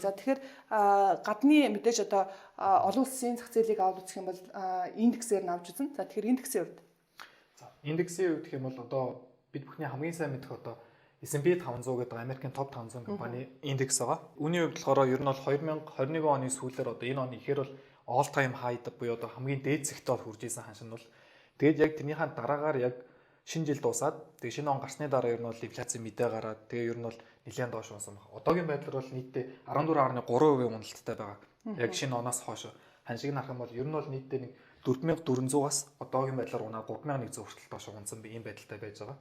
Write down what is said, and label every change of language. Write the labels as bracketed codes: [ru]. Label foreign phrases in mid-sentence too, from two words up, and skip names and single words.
[mn] За тэгэхээр гадны мэдээж одоо олон улсын зах зээлийг аваад үзэх юм бол индексээр нь авч үзэн. За тэгэхээр индексийн хувьд. За индексийн хувьд гэх юм бол одоо бид бүхний хамгийн сайн мэдэх одоо S&P 500 гэдэг Америкийн топ 500 компани индекс байгаа. Үүний хувьд болохоор ер нь бол 2021 оны сүүлээр одоо энэ оны ихээр бол [en] all time high [mn] буюу одоо хамгийн дээд зэгтээ бол хүрж исэн ханшин бол тэгээд яг тэрнийхээ дараагаар яг шинэ жил дуусаад тэгээд шинэ он гарсны дараа ер нь бол инфляцийн мэдээ гараад тэгээд ер нь бол нэлээд доош унсан байна. Одоогийн байдлаар бол нийтдээ 14.3% уналттай байгаа. Яг шинэ оноос хойш ханшиг нь харах юм бол ер нь бол нийтдээ нэг 4400-аас одоогийн байдлаар унаад 3100 хүртэл доош унсан ийм байдалтай байж байгаа.